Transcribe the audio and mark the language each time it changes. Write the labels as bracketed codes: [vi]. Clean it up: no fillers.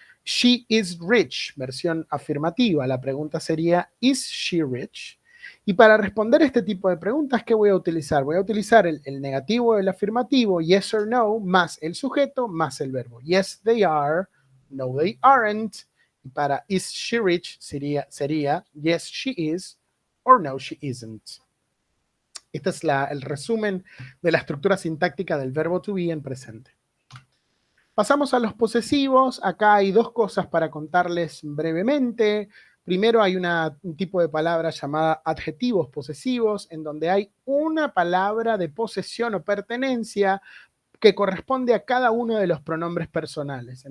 [en] She is rich, [es] versión afirmativa. La pregunta sería, [en] is she rich? [es] Y para responder este tipo de preguntas, ¿qué voy a utilizar? Voy a utilizar el negativo del afirmativo, [en] yes or no, [es] más el sujeto, más el verbo. [en] Yes, they are. no, they aren't. [es] Y para [en] is she rich [es] sería [en] yes, she is, or no, she isn't. [es] Este es el resumen de la estructura sintáctica del verbo to be en presente. Pasamos a los posesivos. Acá hay dos cosas para contarles brevemente. Primero hay un tipo de palabra llamada adjetivos posesivos, en donde hay una palabra de posesión o pertenencia que corresponde a cada uno de los pronombres personales.